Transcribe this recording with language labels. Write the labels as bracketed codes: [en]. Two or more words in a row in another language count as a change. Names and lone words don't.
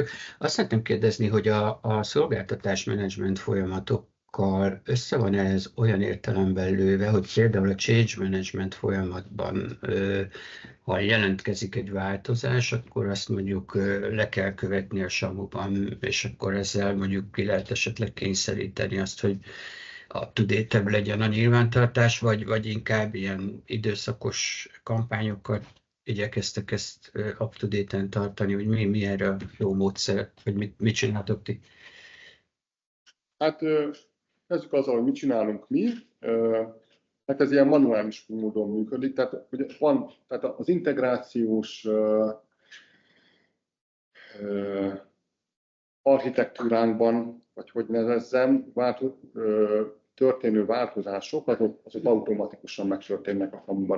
[hu] Azt szeretném kérdezni, hogy a szolgáltatásmenedzsment folyamatokkal össze van ez olyan értelemben lőve, hogy például a [en] change management [hu] folyamatban, ha jelentkezik egy változás, akkor azt mondjuk le kell követni a SAMU-ban, és akkor ezzel mondjuk ki lehet esetleg kényszeríteni azt, hogy up-to-date-ebb legyen a nyilvántartás, vagy inkább ilyen időszakos kampányokat igyekeztek ezt up-to-date-en tartani, hogy mi erre a jó módszer, hogy mit csináltok ti? Hát kezdjük azzal, hogy mit csinálunk mi. Hát ez ilyen manuális módon működik, tehát ugye tehát az integrációs architektúránkban, vagy hogy nevezzem, történő változások, azok automatikusan megtörténnek a SAMU-ban.